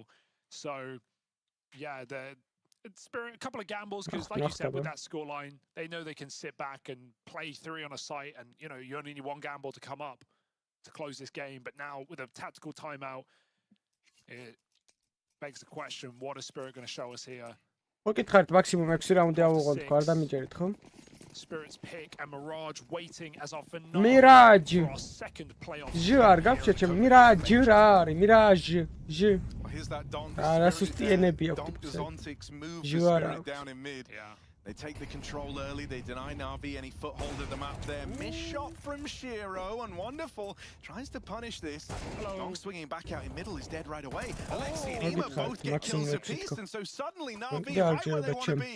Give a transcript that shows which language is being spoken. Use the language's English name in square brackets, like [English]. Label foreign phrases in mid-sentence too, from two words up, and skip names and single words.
[English] So, yeah, Spirit, a couple of gambles because, like you said, with that scoreline, they know they can sit back and play 3 on a site, and you know you only need one gamble to come up to close this game. But now with a tactical timeout, it begs the question: what is Spirit going to show us here? [Georgian] მოგითხარით მაქსიმუმ 6 რაუნდი ავუღოთ თქო, არ დამიჯერეთ ხო? [English] Spirit's pick and Mirage waiting as our Mirage. for our second playoff. [Georgian] J არ გავჩერჩე Mirage რა არის? [English] Mirage. J. Here's that Donk. That's just the enemy of Zontix move Spirit down in mid. Yeah. They take the control early, they deny Navi any foothold of the map there. Miss shot from Shiro, and Wonderful tries to punish this. Donk swinging back out in middle is dead right away. Alexi and Ema both get kills apiece, and so suddenly Navi right where they want to be.